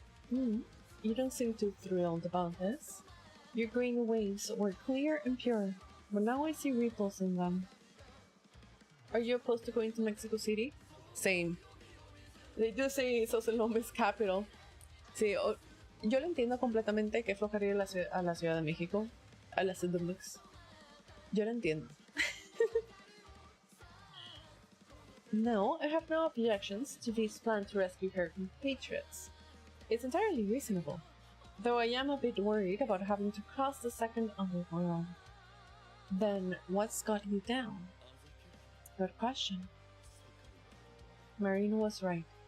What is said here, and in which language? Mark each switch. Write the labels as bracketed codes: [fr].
[en] You don't seem too thrilled about this. Your green waves were clear and pure, but now I see ripples in them. Are you opposed to going to Mexico City? Same. They do say it's Ocelome's capital. [es] Sí, yo lo entiendo completamente que flojaría a la Ciudad de México, a la CDMX. Yo lo entiendo. [en] No, I have no objections to V's plan to rescue her compatriots. It's entirely reasonable, though I am a bit worried about having to cross the second underworld. Then what's got you down? Good question. Marine was right.